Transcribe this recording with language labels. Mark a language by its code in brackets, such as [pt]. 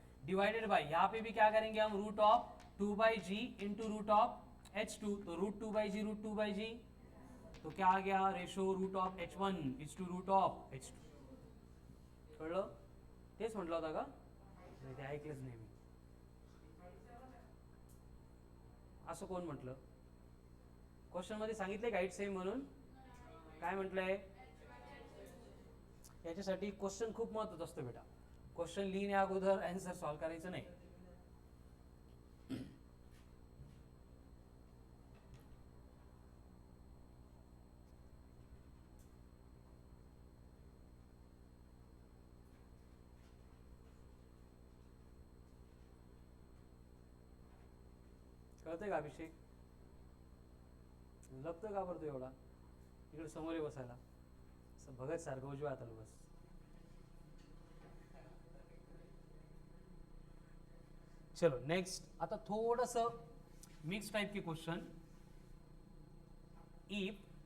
[hi] Divided by, यहाँ पे भी क्या करेंगे हम, root of 2/g into root of h2, तो रूट 2/g रूट 2/g, तो क्या आ गया ratio root of h1 is to root of h2। [mr] कळलं, तेच म्हटलं होतं का, नाही ते ऐकलंच नाही मी, असं कोण म्हटलं, क्वेश्चन मध्ये सांगितले का 8 सेम म्हणून, काय म्हटलंय, याच्यासाठी क्वेश्चन खूप महत्त्वाचा असतो बेटा, क्वेश्चन लिहिण्या अगोदर आन्सर सॉल्व करायचं नाही। कळतंय का अभिषेक, लपतं का बरं तू एवढा, इकडे समोर ये बसायला, असं भगत सारखं उजव्या हाताला बस। चलो नेक्स्ट, आता थोडस mix type K question, if